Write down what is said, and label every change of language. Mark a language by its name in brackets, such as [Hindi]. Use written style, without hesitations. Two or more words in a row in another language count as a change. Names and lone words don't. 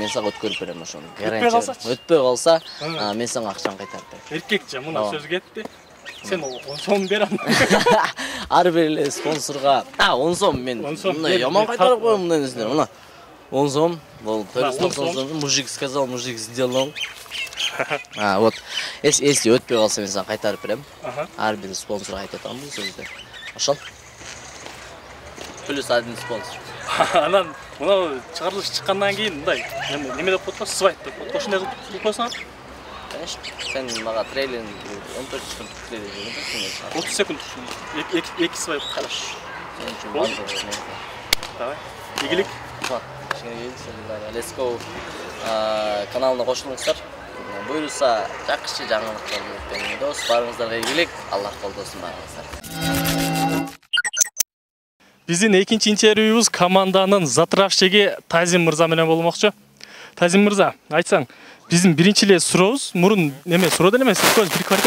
[Kyrgyz] Мен сага өткөрүп берем ошону. Өтпөй калса, мен сага акчаны кайтарып берем. Эркекче мына сөз кетти. Сен 10 сом бер аны. Ар бир эле спонсорго 10 сом мен мындай яман кайтарып коем мындай нерселер. Мына 10 сом, бул 490 сом. [Russian] Мужик сказал, мужик сделал. Вот. [Kyrgyz] Если өтпөй калса мен сага кайтарып берем. Ар бир спонсорго айтып атам бул сөздү. [Russian] Ошол. Плюс один спонсор. [Kyrgyz] Анан мына чыгарылыш чыккандан кийин мындай неме деп коет го, свайп деп коет го. Ушундай кылып койсоң. [Russian] Конечно. [Kyrgyz] Сен мага трейлерин 14 секунд трейлер бердиң. 30 секунд. 2 свайп караш. Давай. Игилик. [English] Let's go. [Kyrgyz] Каналына кошулуңуздар. Буюрса, жакшы жаңылыктар болуп дос, барыңыздарга ийгилик. Аллах колдосун барыңыздар. Биздин экинчи интервьюбуз команданын затравщиги Тазим мырза менен болмокчу. Тазим мырза, айтсаң, биздин биринчи эле сурообуз, мурун неме суроо деле эмес, экөөбүз бир квартира.